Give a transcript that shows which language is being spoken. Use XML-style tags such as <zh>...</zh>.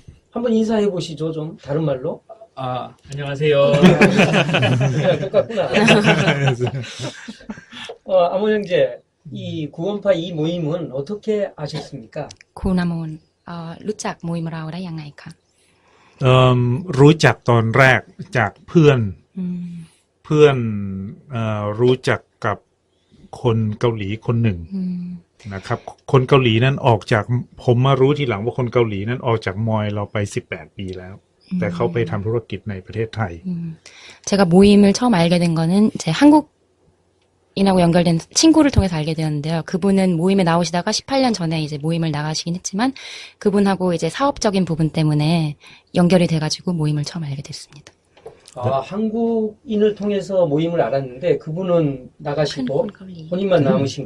<ko>한번 인사해 보시죠, 좀 다른 말로. 안녕하세요. 똑같구나. 아몬 형제, 이 구원파 이 모임은 어떻게 아셨습니까?</ko> <th>고나몬, รู้จัก 모임을เราได้ยังไงคะ รู้จักตอนแรกจากเพื่อน เพื่อนรู้จักกับคนเกาหลีคนหนึ่งนะครับคนเกาหลีนั้นออกจากผมมารู้ทีหลังว่าคนเกาหลีนั้นออกจากมอยเราไป18 ปีแล้ว แต่เขาไปทำธุรกิจในประเทศไทย</th> <ko>제가 모임을 처음 알게 된 거는 제 한국인하고 연결된 친구를 통해서 알게 되었는데요. 그분은 모임에 나오시다가 18년 전에 이제 모임을 나가시긴 했지만 그분하고 이제 사업적인 부분 때문에 연결이 돼가지고 모임을 처음 알게 됐습니다. 한국인을 통해서 모임을 알았는데 그분은 나가시고 본인만 남으신</ko>